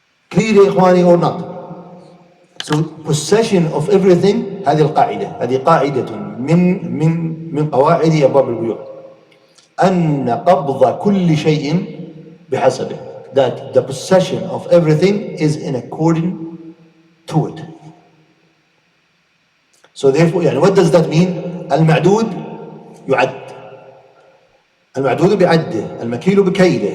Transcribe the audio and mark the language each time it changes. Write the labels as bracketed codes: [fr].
[en] Clear [ar] يا إخواني [en] or not? So possession of everything [ar] هذه القاعدة. هذه قاعدة من قواعد أبواب البيوع. أن قبض كل شيء بحسبه. [en] That the possession of everything is in according to it. So therefore [ar] يعني [en] what does that mean? [ar] المعدود يعد. المعدود بعده. المكيل بكيله.